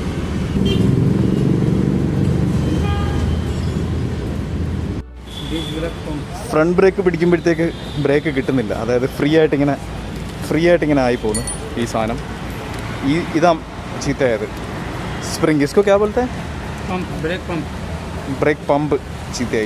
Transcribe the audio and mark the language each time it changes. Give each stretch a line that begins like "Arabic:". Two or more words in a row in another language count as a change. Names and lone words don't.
English: front brake
Malayalam: പിടിക്കുമ്പോഴത്തേക്ക് ബ്രേക്ക് കിട്ടുന്നില്ല, അതായത് ഫ്രീ ആയിട്ടിങ്ങനെ ആയി പോകുന്നു ഈ സാധനം. ഇതാ ചീത്തയായത്.
Hindi: स्प्रिंग, इसको क्या बोलते हैं?
English: pump, brake pump. brake pump
Malayalam: ചീത്തയായി.